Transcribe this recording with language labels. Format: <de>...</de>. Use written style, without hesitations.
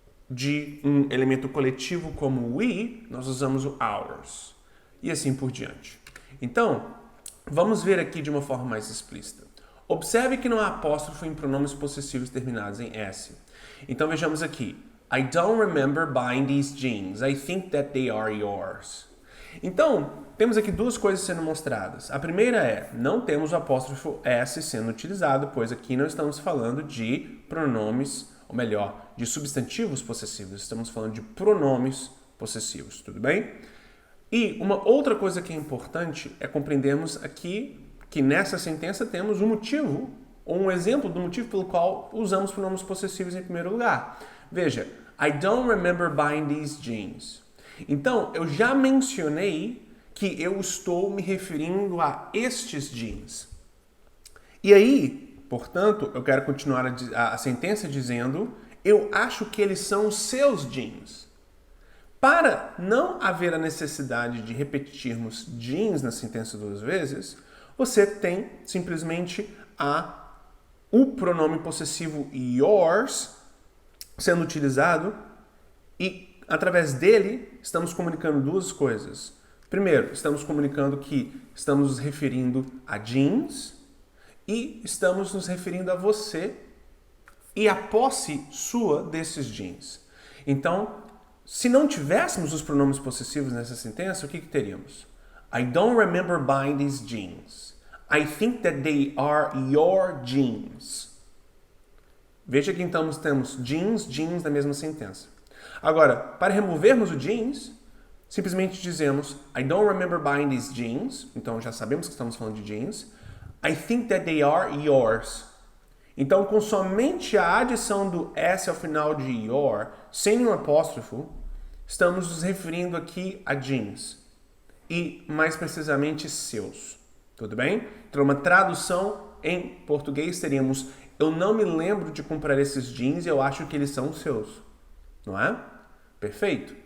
<pt>De um elemento coletivo como we, nós usamos o ours. E assim por diante. Então, vamos ver aqui de uma forma mais explícita. Observe que não há apóstrofo em pronomes possessivos terminados em S. Então vejamos aqui.</pt> <en>I don't remember buying these jeans. I think that they are yours.</en> <pt>Então, temos aqui duas coisas sendo mostradas. A primeira é, não temos o apóstrofo S sendo utilizado, pois aqui não estamos falando de pronomes, ou melhor, de substantivos possessivos. Estamos falando de pronomes possessivos, tudo bem? E uma outra coisa que é importante é compreendermos aqui que nessa sentença temos um motivo, ou um exemplo do motivo pelo qual usamos pronomes possessivos em primeiro lugar. Veja,</pt> <en>I don't remember buying these jeans.</en> <pt>Então, eu já mencionei que eu estou me referindo a estes jeans. E aí, portanto, eu quero continuar a sentença dizendo, eu acho que eles são os seus jeans. Para não haver a necessidade de repetirmos jeans na sentença duas vezes, você tem simplesmente o pronome possessivo yours sendo utilizado e, através dele, estamos comunicando duas coisas. Primeiro, estamos comunicando que estamos nos referindo a jeans e estamos nos referindo a você e a posse sua desses jeans. Então, se não tivéssemos os pronomes possessivos nessa sentença, o que teríamos?</pt> <en>I don't remember buying these jeans. I think that they are your jeans.</en> <pt>Veja que então temos jeans na mesma sentença. Agora, para removermos o jeans, simplesmente dizemos</pt> <en>I don't remember buying these jeans.</en> <pt>Então já sabemos que estamos falando de jeans.</pt> <en>I think that they are yours.</en> <pt>Então, com somente a adição do S ao final de your, sem nenhum apóstrofo, estamos nos referindo aqui a jeans. E, mais precisamente, seus. Tudo bem? Então, uma tradução em português teríamos eu não me lembro de comprar esses jeans e eu acho que eles são seus. Não é? Perfeito.</pt>